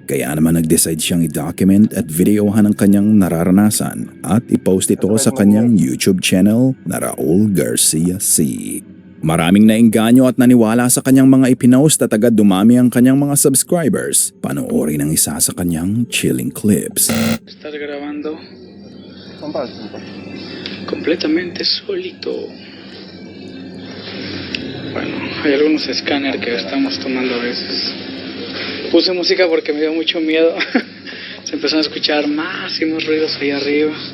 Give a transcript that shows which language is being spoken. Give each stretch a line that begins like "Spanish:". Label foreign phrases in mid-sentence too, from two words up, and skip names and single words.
Filipino: Kaya naman nag-decide siyang i-document at videohan ang kanyang nararanasan at i-post ito sa kanyang YouTube channel na Raul Garcia C. Maraming naengganyo at naniwala sa kanyang mga ipinost at agad dumami ang kanyang mga subscribers. Panoorin ang isa sa kanyang
English: chilling clips.
Spanish: Estás grabando completamente solito. Bueno, hay algunos escáneres que estamos tomando a veces. Puse música porque me dio mucho miedo. Se empezaron a escuchar más y más ruidos ahí arriba.